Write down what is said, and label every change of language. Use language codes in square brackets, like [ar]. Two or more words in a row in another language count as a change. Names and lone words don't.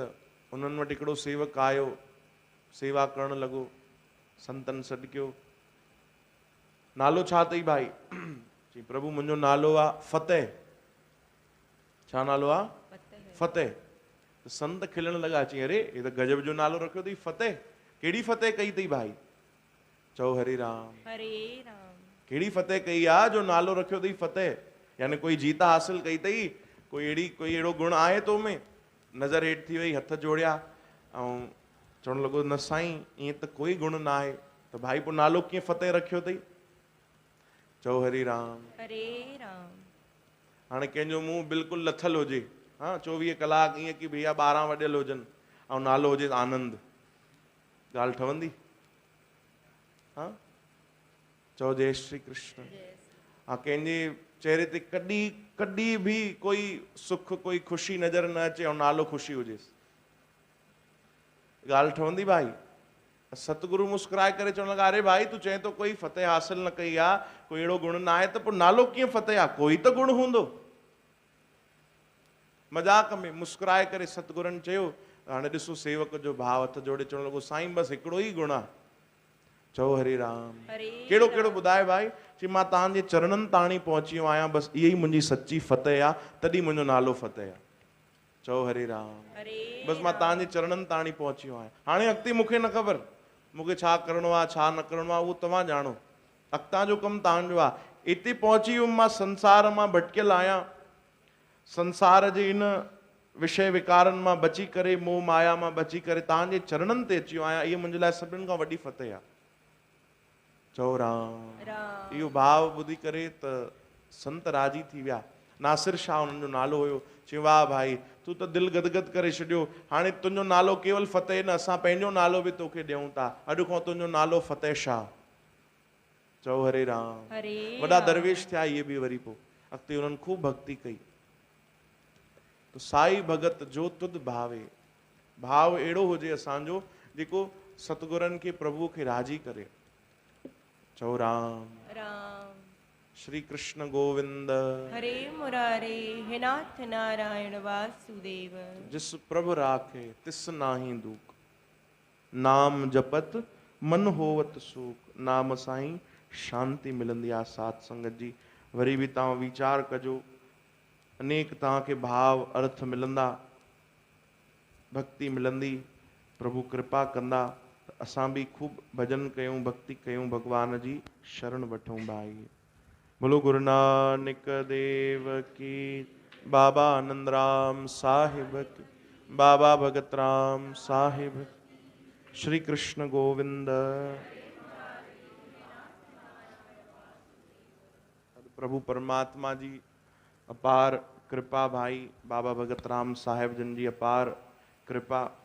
[sd] उन्हनि वटि हिकिड़ो सेवक आयो, सेवा करणु लॻो, संतनि सॾु कयो, नालो छा अथई भाई? चई प्रभु मुंहिंजो नालो आहे फतेह। छा नालो आहे? फतेह। त संत खिलण लॻा, चई अरे हे त गजब जो नालो रखियो अथई, फतेह। कहिड़ी फतेह कई अथई भाई? चओ हरे राम। हरे राम। कहिड़ी फतेह कई आहे जो नालो रखियो अथई फतेह? यानी कोई जीता हासिल कई अथई, कोई अहिड़ो गुण आहे तो में? नज़र हेठि थी वई, हथ जोड़िया ऐं चवणु लॻो न साईं, ईअं त कोई गुण न आहे। त भाई पोइ नालो कीअं फतेह रखियो अथई? चओ हरि राम। हरे राम। हाणे कंहिंजो मुंहुं बिल्कुलु लथल हुजे, हा 24 कलाक ईअं कि भैया 12 वॼियल हुजनि, ऐं नालो हुजे आनंद, ॻाल्हि ठहंदी? हा चओ जय श्री कृष्ण। हा कंहिंजे चेहरे ते कॾहिं बि कोई सुख, कोई ख़ुशी नज़र न अचे ऐं नालो ख़ुशी हुजेसि, ॻाल्हि ठहंदी भाई? सतगुरु मुस्कुराए करे चवणु लॻा, अरे भाई तूं चए थो कोई फतेह हासिल न कई आहे, कोई अहिड़ो गुण न आहे, त पोइ नालो कीअं फतेह आहे? कोई त गुण हूंदो। मज़ाक में मुस्कुराए करे सतगुरनि चयो। हाणे ॾिसो सेवक जो भाव, हथ जोड़े चवणु लॻो, साईं बसि हिकिड़ो ई गुण आहे। चओ हरे राम। कहिड़ो कहिड़ो ॿुधाए भाई? चई मां तव्हांजे चरणनि ताणी पहुची वियो आहियां, बसि इहा ई मुंहिंजी सची फतेह आहे, तॾहिं मुंहिंजो नालो फतेह आहे। चओ हरे राम। बसि मां तव्हांजे चरणनि ताणी पहुची वियो आहियां। हाणे अॻिते मूंखे न ख़बर, मूंखे छा करिणो आहे छा न करिणो आहे, उहो तव्हां ॼाणो, अॻितां जो कमु तव्हांजो आहे। हिते पहुची वियुमि, मां संसार मां भटकियल आहियां, संसार जे इन विषय विकारनि मां बची करे, मोह माया मां बची करे तव्हांजे चरणनि ते अची वियो आहियां, इहा मुंहिंजे लाइ सभिनि खां वॾी फतेह आहे। चओ राम। इहो भाव ॿुधी करे त संत राजी थी विया। नासिर शाह हुननि जो नालो हुयो। चयो वाह भाई, तूं त दिलि गदगद करे छॾियो, हाणे तुंहिंजो नालो केवल फतेह न, असां पंहिंजो नालो बि तोखे ॾियूं था, अॼु खां तुंहिंजो नालो फतेह शाह। चओ हरे राम। वॾा दरवेश थिया इहे बि वरी पोइ अॻिते हुननि ख़ूब भक्ति कई। [pa] तो साई भगत जो तुद भावे, [sd] भाव अहिड़ो हुजे असांजो जेको सतगुरनि खे, प्रभु खे राजी करे। चओ राम। राम। श्री कृष्ण गोविंद। हरे मुरारे हे नाथ नारायण वासुदेव। [pa] जिस प्रभु राखे तिस नाही दुख, नाम जपत मन होवत सुख। [sd] नाम साईं शांति मिलंदी आहे साथ संगत जी। वरी बि तव्हां वीचार कजो, अनेक तव्हांखे भाव अर्थ मिलंदा, भक्ति मिलंदी, प्रभु कृपा कंदा, असां बि खूब भजन कयूं, भक्ति कयूं, भगवान जी शरण वठूं भाई। [hi] बोलो गुरु नानक देव की, बाबा आनंद राम साहिब की, बाबा भगत राम साहिब, श्री कृष्ण गोविंद। [sd] प्रभु परमात्मा जी अपार कृपा भाई, बाबा भगत राम साहिब जन जी अपार कृपा।